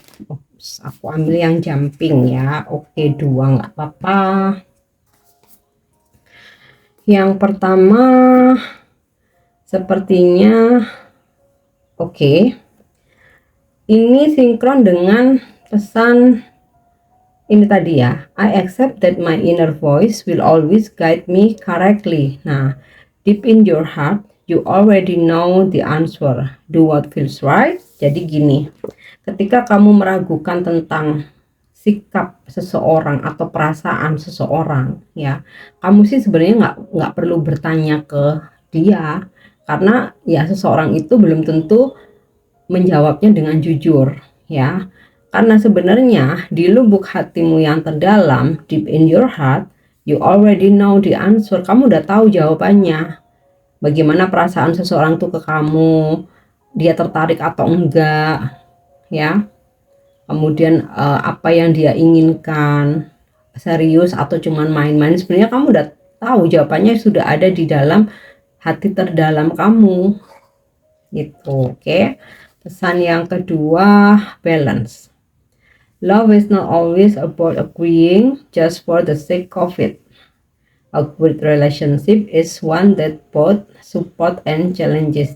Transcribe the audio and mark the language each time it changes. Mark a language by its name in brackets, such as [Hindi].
[Indonesian] Oops, aku ambil yang jumping, ya. Oke, 2 nggak apa-apa. Yang pertama sepertinya oke. Ini sinkron dengan pesan ini tadi, ya. [English] I accept that my inner voice will always guide me correctly. Nah, deep in your heart, you already know the answer. Do what feels right. [Indonesian] Jadi gini, ketika kamu meragukan tentang sikap seseorang atau perasaan seseorang, ya, kamu sih sebenarnya nggak perlu bertanya ke dia, karena ya seseorang itu belum tentu menjawabnya dengan jujur, ya. Karena sebenarnya di lubuk hatimu yang terdalam, [English] deep in your heart, you already know the answer. [Indonesian] Kamu udah tahu jawabannya. Bagaimana perasaan seseorang tuh ke kamu, dia tertarik atau enggak, ya. Kemudian apa yang dia inginkan, serius atau cuman main-main. Sebenarnya kamu udah tahu jawabannya, sudah ada di dalam hati terdalam kamu, gitu. Oke. Pesan yang kedua, balance. [English] Love is not always about agreeing just for the sake of it. A good relationship is one that both support and challenges.